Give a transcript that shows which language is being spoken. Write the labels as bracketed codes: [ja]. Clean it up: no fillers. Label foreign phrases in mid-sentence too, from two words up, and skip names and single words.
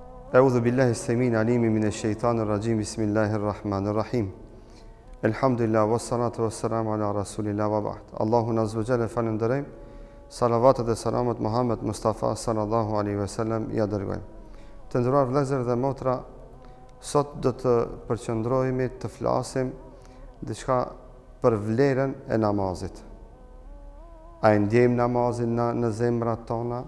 [ar] أعوذ بالله السميع العليم من الشيطان الرجيم بسم الله الرحمن الرحيم الحمد لله والصلاة والسلام على رسول الله وبعد Allahun عز وجل [sq] falenderojmë, salavatet dhe selamet Muhammed Mustafa [ar] صلى الله عليه وسلم [sq] ja dërgojmë. Të nderuar vëllezër dhe motra, sot do të përqendrohemi të flasim diçka për vlerën e namazit. A e ndjejmë namazin në zemrat tona?